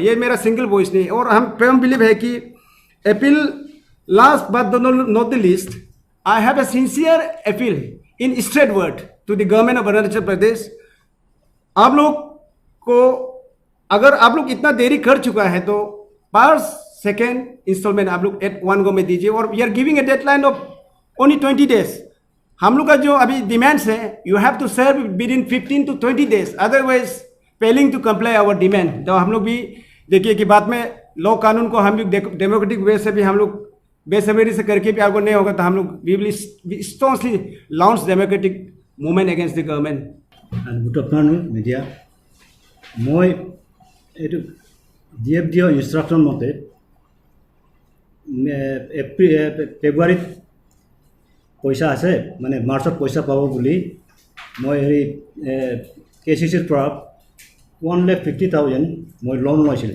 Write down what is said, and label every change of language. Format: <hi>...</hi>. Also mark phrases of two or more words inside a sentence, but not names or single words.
<hi>ये मेरा</hi> <en>single voice</en> <hi>नहीं है। और हम</hi> <en>firm believe</en> <hi>है कि</hi> <en>appeal last but not the least, I have a sincere appeal in straight word to the government of अरुणाचल प्रदेश।</en> <hi>आप लोग को अगर आप लोग इतना देरी कर चुका है तो पर</hi> <en>second installment</en> <hi>आप लोग</hi> <en>at 1 go</en> <hi>में दीजिए।</hi> <en>और we are giving a deadline of only 20 days.</en> <hi>हम लोग का जो अभी डिमांड्स है,</hi> <en>you have to serve with in 15 to 20 days, otherwise failing to comply our demand.</en> <hi>तो हम लोग भी देखिए कि बाद में लॉ कानून को हम भी</hi> <en>democratic way</en> <hi>से भी हम लोग बेसब्री से करके भी आपको नहीं होगा, तो हम लोग</hi> <en>we will strongly launch democratic movement against the government. good afternoon</en> <as>মিডিয়া। মই এইটো DFDO ইনষ্ট্ৰাকশ্যন মতে ফেব্ৰুৱাৰীত পইচা আছে, মানে মাৰ্চত পইচা পাব বুলি মই হেৰি KCCৰ পৰা 1,50,000 মই লোন লৈছিলোঁ।</as>